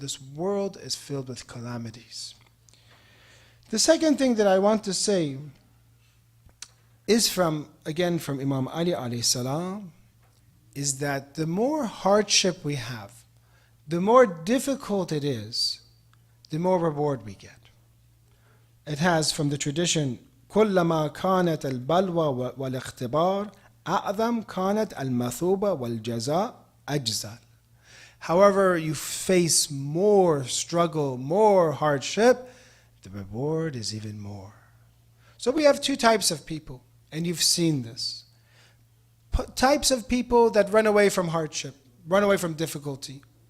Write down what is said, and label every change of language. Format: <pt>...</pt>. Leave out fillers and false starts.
<en>This world is filled with calamities. The second thing that I want to say is from Imam Ali alayhi salam, is that the more hardship we have, the more difficult it is, the more reward we get. It has from the tradition,</en> <ar>كلما كانت البلوى والاختبار أعظم كانت المثوبة والجزاء أجزل.</ar> <en>However you face more struggle, more hardship, the reward is even more. So we have two types of people, and you've seen this. Types of people that run away from hardship, run away from difficulty.</en>